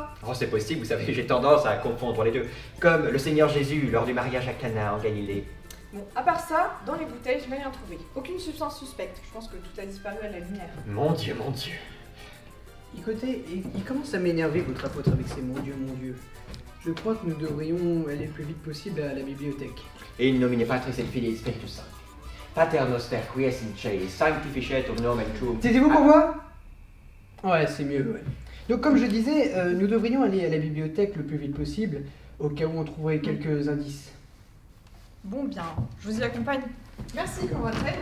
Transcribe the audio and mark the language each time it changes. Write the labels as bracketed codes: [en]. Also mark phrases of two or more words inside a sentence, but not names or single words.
[fr] Oh, c'est possible, vous savez, j'ai tendance à confondre les deux. Comme le Seigneur Jésus lors du mariage à Cana en Galilée. Bon, à part ça, dans les bouteilles, je n'ai rien trouvé. Aucune substance suspecte. Je pense que tout a disparu à la lumière. Mon Dieu, mon Dieu. Écoutez, il commence à m'énerver votre apôtre avec ses mon Dieu, mon Dieu. Je crois que nous devrions aller le plus vite possible à la bibliothèque. [la] Et in nomine Patris et Filii Spiritus Sancti. Pater noster qui es in cieli, sanctificetur nomen tuum. [fr] Taisez-vous pour moi? Ouais, c'est mieux, ouais. Donc comme je disais, nous devrions aller à la bibliothèque le plus vite possible, au cas où on trouverait quelques indices. Bon, bien, je vous y accompagne. Merci pour votre aide.